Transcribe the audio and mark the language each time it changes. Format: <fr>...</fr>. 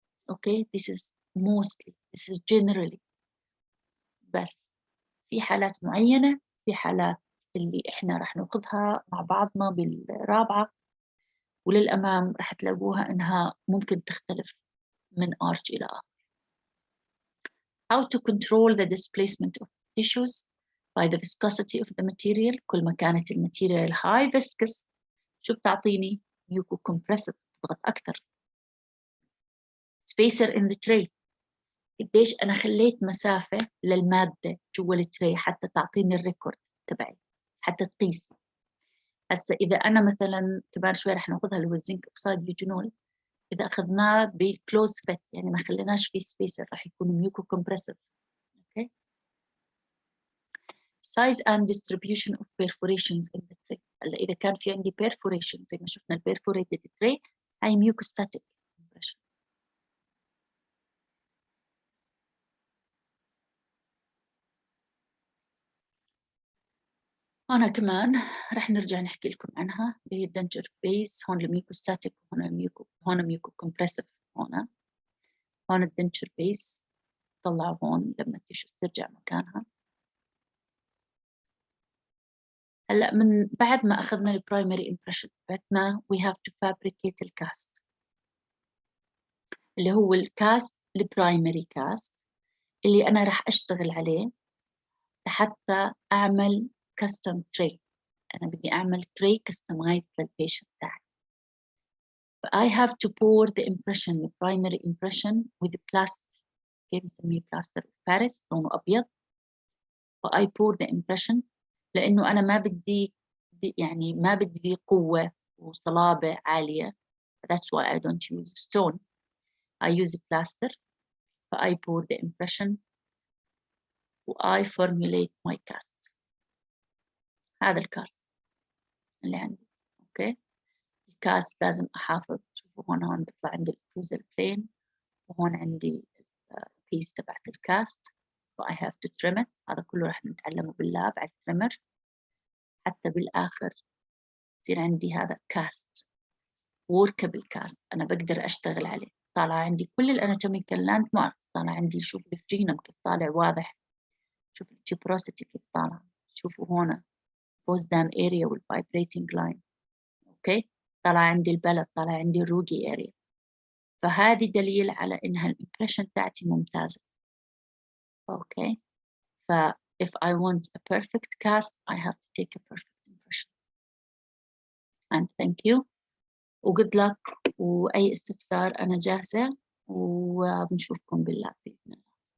<en>Okay, this is mostly, this is generally.</en> <ar>بس في حالات معينة، في حالات اللي إحنا رح نأخذها مع بعضنا بالرابعة وللأمام رح تلاقوها إنها ممكن تختلف من arch إلى آخر.</ar> <en>How to control the displacement of tissues by the viscosity of the material.</en> <ar>كل ما كانت الماتيريال high viscous شو بتعطيني؟ mucocompressive، تضغط أكتر.</ar> <en>Spacer in the tray.</en> <ar>قديش أنا خليت مسافة للمادة جوا التري حتى تعطيني الريكورد تبعي، حتى تقيس. هسا إذا أنا مثلا كمان شوي رح ناخذها اللي هو الزنك أكسيد يوجينول، إذا أخذناه بكلوز فيت يعني ما خليناش فيه سبيسر رح يكون ميوكو كومبريسيف. أوكي.</ar> <en>Size and distribution of perforations in the tray.</en> <ar>هلا إذا كان في عندي perforation زي ما شفنا البرفوريتد tray هاي mucostatic compression. هنا كمان رح نرجع نحكي لكم عنها اللي هي الدنجر بيس. هون الميوكوستاتيك هون ميوكو كومبريسيف. هون الدنجر بيس طلعوا هون لما التيشو ترجع مكانها. هلا من بعد ما اخذنا البرايمري امبريشن تبعتنا</ar> <en>we have to fabricate</en> <ar>الكاست اللي هو الكاست البرايمري كاست اللي انا راح اشتغل عليه حتى اعمل كاستم تري. انا بدي اعمل تري كستمايز للبيشنت تاعي.</ar> <en>I have to pour the impression the primary impression with the plaster.</en> <ar>كيف بنسميه plaster of Paris لونه ابيض.</ar> <en>I pour the impression</en> <ar>لانه انا ما بدي يعني ما بدي قوه وصلابه عاليه.</ar> <en>That's why I don't use stone. I use plaster. I pour the impression I formulate my cast.</en> <ar>هذا الكاست اللي عندي. اوكي. الكاست لازم احافظ. شوفوا هون بيطلع عندي الاوكلوزال بلين وهون عندي البيس تبعت الكاست.</ar> <en>I have to trim it.</en> <ar>هذا كله راح نتعلمه باللاب على التريمر حتى بالاخر يصير عندي هذا كاست workable كاست انا بقدر اشتغل عليه. طالع عندي كل الاناتوميكال لاند ماركس. طالع عندي شوف الفرينم كيف طالع واضح. شوف التيبروسيتي كيف طالع. شوفوا هون بوست دام اريا والفايبريتنج لاين. اوكي. طالع عندي البلد، طالع عندي الروجي اريا. فهذه دليل على انها الامبريشن تاعتي ممتازه. اوكي.</ar> <en>ف if I want a perfect cast I have to take a perfect impression. and thank you</en> <ar>و</ar> <en>good luck.</en> <ar>واي استفسار انا جاهزه وبنشوفكم بالله باذن الله.</ar>